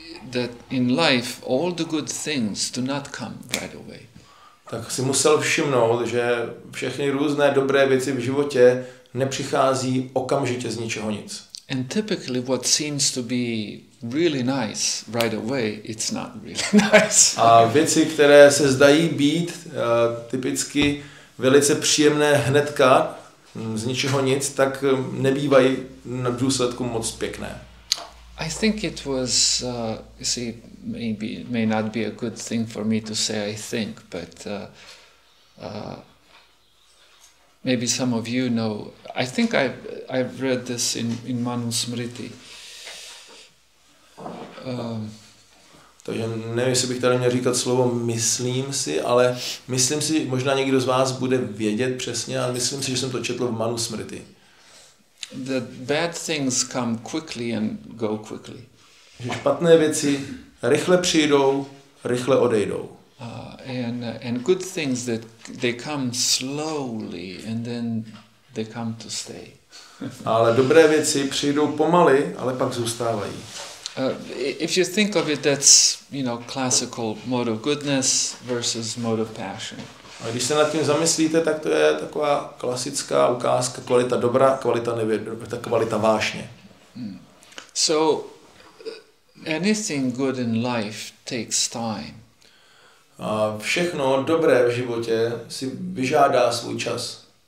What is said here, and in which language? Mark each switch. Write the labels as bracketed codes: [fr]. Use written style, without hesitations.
[en] that in life all the good things do not come right away. [cs] Tak si musel všimnout, že všechny různé dobré věci v životě nepřichází okamžitě z ničeho nic. [en] And typically what seems to be really nice right away, it's not really nice. [cs] A věci, které se zdají být typicky velice příjemné hnedka, z ničeho nic, tak nebývají v důsledku moc pěkné. [en] I think it was, you see, maybe it may not be a good thing for me to say I think, but maybe some of you know. I think I've read this in Manusmriti. [cs] Takže nevím, jestli bych tady měl říkat slovo myslím si, ale myslím si, možná někdo z vás bude vědět přesně, ale myslím si, že jsem to četl v Manusmriti. [en] The bad things come quickly and go quickly. [cs] Že špatné věci rychle přijdou, rychle odejdou. [en] And good things that they come slowly and then they come to stay. [cs] Ale dobré věci přijdou pomaly, ale pak zůstávají. [en] If you think of it, that's, classical mode of goodness versus mode of passion. [cs] A když se nad tím zamyslíte, tak to je taková klasická ukázka kvalita dobra, kvalita vášně. [en] So anything good in life takes time. [cs] A všechno dobré v životě si vyžádá svůj čas.